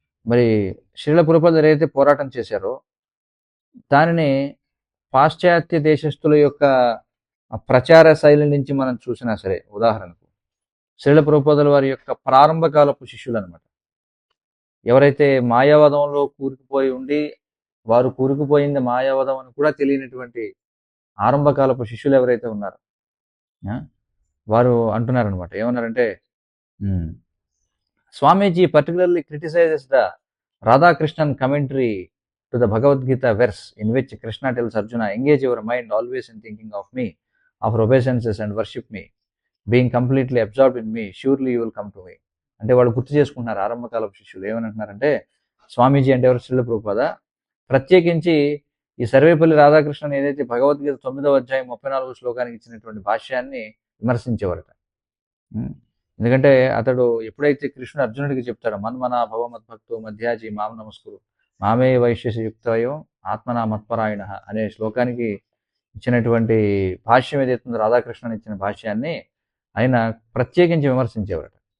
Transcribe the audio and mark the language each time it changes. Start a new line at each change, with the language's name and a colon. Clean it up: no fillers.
Telugu: మరి శ్రీల ప్రభుపాద ఏదైతే పోరాటం చేశారో దానిని పాశ్చాత్య దేశస్థుల యొక్క ప్రచార శైలి నుంచి మనం చూసినా సరే, ఉదాహరణకు శ్రీల ప్రభుపాదుల వారి యొక్క ప్రారంభకాలపు శిష్యులు అనమాట, ఎవరైతే మాయావాదంలో కూరుకుపోయి ఉండి వారు కూరుకుపోయింది మాయావాదం అని కూడా తెలియనటువంటి ఆరంభకాలపు శిష్యులు ఎవరైతే ఉన్నారో వారు అంటున్నారనమాట. ఏమన్నారంటే
English: Swamiji particularly criticises the Radhakrishnan commentary to the Bhagavad Gita verse in which Krishna tells Arjuna, engage your mind always in thinking of me, of obeisances and worship me, being completely absorbed in me, surely you will come to me.
Telugu: అంటే వాళ్ళు గుర్తు చేసుకుంటున్నారు ఆరంభకాలపు శిష్యులు. ఏమనంటున్నారంటే స్వామీజీ అంటే ఎవరు, శ్రీల ప్రభుపాద ప్రత్యేకించి ఈ సర్వేపల్లి రాధాకృష్ణన్ ఏదైతే భగవద్గీత 9వ అధ్యాయం 34వ శ్లోకానికి ఇచ్చినటువంటి భాష్యాన్ని విమర్శించేవారట. ఎందుకంటే అతడు ఎప్పుడైతే కృష్ణుడు అర్జునుడికి చెప్తాడో
Sanskrit: మన్మనా భవమద్భక్తో మధ్యాజీ మాం నమస్కురు మామే వైశ్యసి యుక్తయో ఆత్మనా మత్పరాయణ
Telugu: అనే శ్లోకానికి ఇచ్చినటువంటి భాష్యం ఏదైతుందో రాధాకృష్ణన్ ఇచ్చిన భాష్యాన్ని ఆయన ప్రత్యేకించి విమర్శించేవారట.